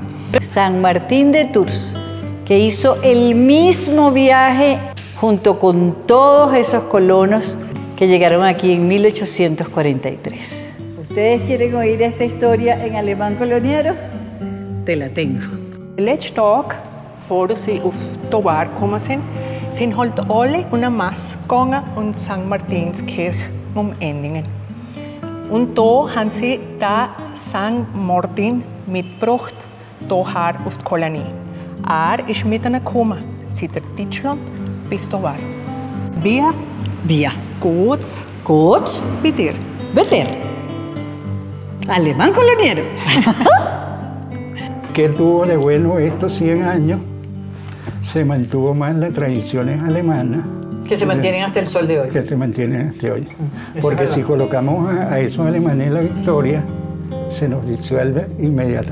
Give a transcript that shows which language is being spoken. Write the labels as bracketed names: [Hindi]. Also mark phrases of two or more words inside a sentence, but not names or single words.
[Spanish] San Martín de Tours, que hizo el mismo viaje junto con todos esos colonos que llegaron aquí en 1843. ¿Ustedes quieren oír esta historia en alemán coloniero? Te la tengo. [German] Letzten Tag, bevor sie auf Tovar gekommen sind, sind halt alle una Mass gegangen und St. Martinskirche Endingen. Und da haben sie da St. Martin mitgebracht, hierher auf die Kolonie. Ist mit ihnen gekommen, seit Deutschland bis Tovar. Wie geht's bei dir? Beter. [Spanish] Alemán coloniero. ¿Qué tuvo de bueno estos 100 años? Se mantuvo más las tradiciones alemanas. Que se mantienen hasta el sol de hoy. Que se mantienen hasta hoy. Porque si colocamos a esos alemanes en la victoria, se nos disuelve inmediatamente.